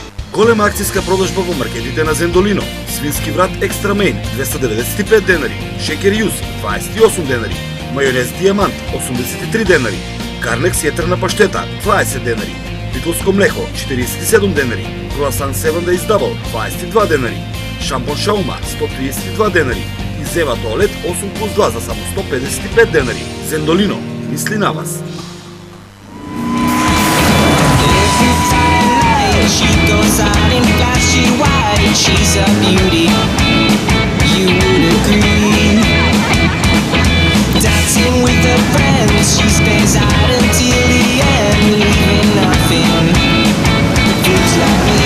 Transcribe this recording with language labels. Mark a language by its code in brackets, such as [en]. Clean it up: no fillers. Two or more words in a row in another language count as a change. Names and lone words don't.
[mk] Голема акцијска продажба во маркетите на Зендолино. Свински врат екстра мейн 295 денари, шекер јуз 28 денари, мајонез дијамант 83 денари, карнекс јетрна паштета 20 денари, битлско млеко 47 денари, круасан 7 Days Double 22 денари, шампон Шаума 132 денари и Зева туалет 8+2 за само 155 денари. Зендолино мисли на вас. [en] She goes out in flashy white, she's a beauty, you would agree. Dancing with her friends, she stays out until the end, leaving nothing, fools like me.